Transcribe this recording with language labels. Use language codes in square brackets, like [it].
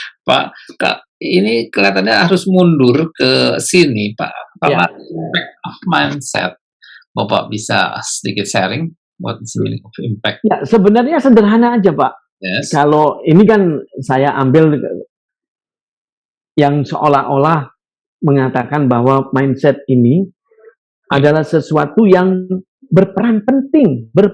[id] Pak, ini kelihatannya harus mundur ke sini, Pak. Ya. [en] Impact of mindset. [id] Bapak bisa sedikit sharing [en] what is the meaning of impact? [id] Ya, sebenarnya sederhana aja Pak. [en] Yes. [id] Kalau ini kan saya ambil yang seolah-olah mengatakan bahwa mindset ini adalah sesuatu yang berperan penting